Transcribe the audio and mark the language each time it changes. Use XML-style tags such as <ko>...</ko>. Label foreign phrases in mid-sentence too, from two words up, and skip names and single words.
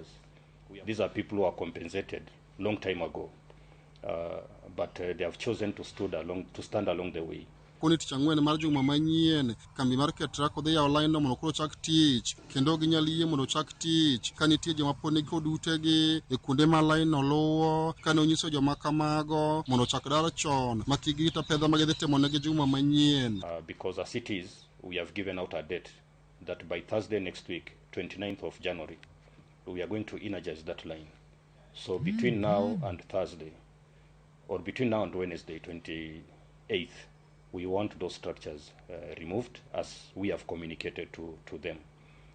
<en>These are people who are compensated long time ago, but they have chosen to stand along the way.</en> <luo>Kuni tich ang'wen mar juma manyien kambi mar Ketraco dhi yawo line no mondo koro chak tich kendo ginyalo yie mondo chak tich ka nitie joma pod nigi kod utegi e kuonde ma line no luwo kane onyiso joma kamago mondo chak dar chon ma kik girita pedha ma gidhi timo negi juma manyien.</luo> <en>Because as it is, we have given out a date that by Thursday next week, 29th of January, we are going to energize that line. So between now and Thursday, or between now and Wednesday, 28th, we want those structures removed as we have communicated to them.</en>